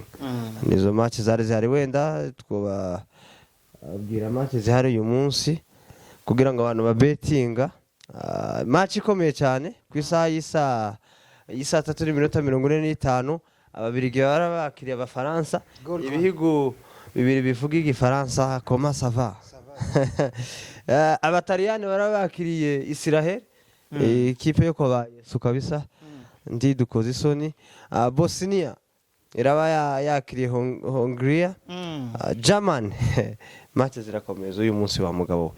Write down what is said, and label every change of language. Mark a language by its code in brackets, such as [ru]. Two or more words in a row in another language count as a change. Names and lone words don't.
[rw] nizo match zari zihari, wenda twababwira match zihari uyu munsi kugira ngo abantu babetinga. Match ikomeye cyane ku isaha y'isa 3:45 ababirigi barabakiriye Abafaransa, ibihugu bibiri bivuga igifaransa. [fr] Comment ça va? [rw] Abataliyani barabakiriye Israel, ikipe yo kwa Yesu kabisa, ndi dukoze isoni. Bosnia iraba yakiriye Hungary. [en] German match [rw] zirakomeza uyu munsi wa mugabo we.